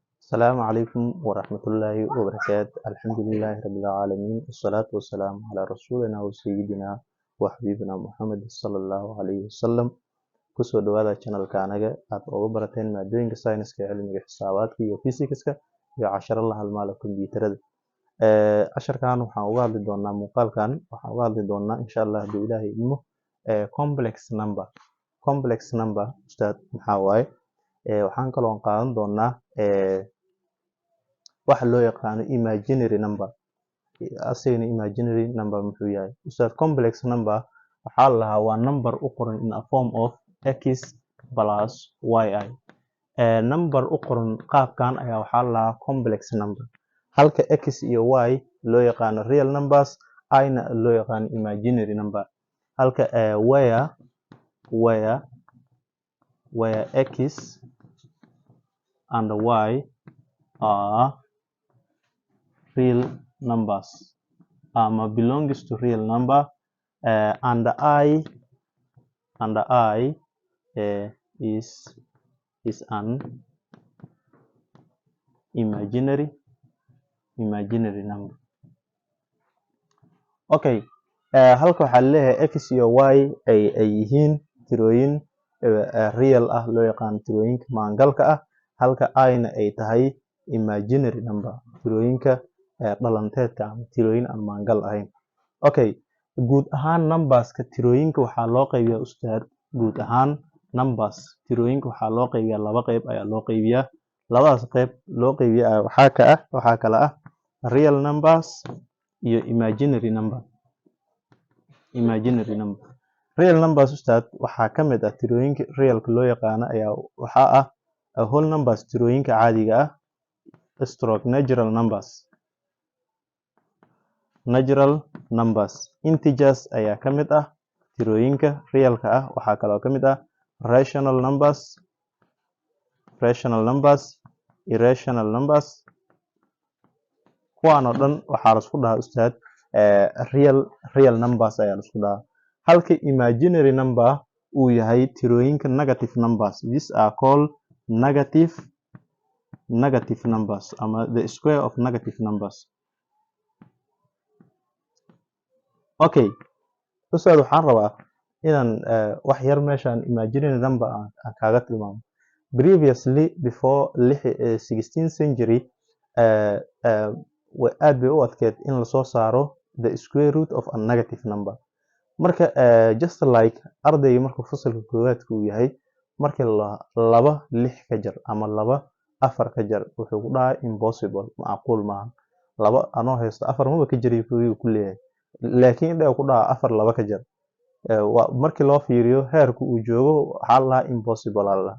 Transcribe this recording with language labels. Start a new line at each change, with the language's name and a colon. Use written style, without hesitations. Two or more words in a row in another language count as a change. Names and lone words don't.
Arabic: السلام عليكم ورحمة الله وبركاته. الحمد لله رب العالمين، والصلاة والسلام على رسولنا وسيدنا وحبيبنا محمد صلى الله عليه وسلم.
Somali: kusoo dhawaada channelka anaga aad uga barateen maadooyinka sayniska, cilmiga xisaabaadka iyo fisikska iyo casharo la halmaala kombiyuutarada. Casharkan waxaan uga hadli doonaa muuqaalkan waxaan uga hadli doonaa
Arabic: إن شاء الله
Somali: haddii Ilaahay idmo
English: complex number
Somali: ustaad maxaa waaye. Waxaan kaloo qaadan doonaa waxa loo yaqaano
English: imaginary number.
Somali: Asagana
English: imaginary number
Somali: muxuu yahay ustaad?
English: Complex number
Somali: waxaa la lahaa waa number u qoran
English: in a form of x plus yi.
Somali: Number u qoran qaabkan ayaa waxaa la lahaa
English: complex number,
Somali: halka x iyo y loo yaqaano
English: real numbers,
Somali: i-na loo yaqaano
English: imaginary number. Halka where x and y are real numbers belongs to real number, and I is an imaginary number.
Somali: Okay, halka waxaa leeyahay x iyo y ay yihiin tirooyin real ah, loo yaqaan tirooyinka maangalka ah, halka i-na ay tahay
English: imaginary number,
Somali: tirooyinka dhalanteedka ama tirooyin aan maangal ahayn. Okay, guud ahaan numberska tirooyinka waxaa loo qaybiyaa ustaad. Guud ahaan numbers tirooyinka waxaa loo qaybiyaa laba qayb ayaa loo qaybiyaa. Labadaas qayb loo qaybiyaa waxaa kala ah
English: real numbers
Somali: iyo
English: imaginary number. Real numbers
Somali: ustaad waxaa ka mid ah tirooyinka realka loo yaqaano ayaa waxaa ah
English: whole numbers,
Somali: tirooyinka caadiga ah,
English: stroke natural numbers,
Somali: integers ayaa ka mid ah tirooyinka realka ah. Waxaa kaloo ka mid ah
English: rational numbers, irrational numbers.
Somali: Kuwaan oo dhan waxaa la isku dhahaa ustaad
English: real numbers
Somali: ayaa la isku dhahaa. Halka imaginary number uu yahay tirooyinka
English: negative numbers. These are called negative numbers ama the square of negative numbers.
Somali: Okay, ustaad waxaan rabaa inaan wax yar meeshaan
English: imaginary number
Somali: aan kaaga tilmaamo.
English: Previously before 16th century
Somali: aad bay u adkeed in lasoo saaro
English: the square root of a negative number.
Somali: Marka
English: just like
Somali: ardayga markuu fasalka koowaadka uu yahay, markii laba 6 ka jar ama laba 4 ka jar wuxuu ku dhahaa impossible, macquul maaha. Laba anoo haysto 4 maba ka jari ku leeyahay, laakiin indhaha ku dhahaa 4 laba ka jar. Markii loo fiiriyo heerku uu joogo waxaa la lahaa impossible la lahaa.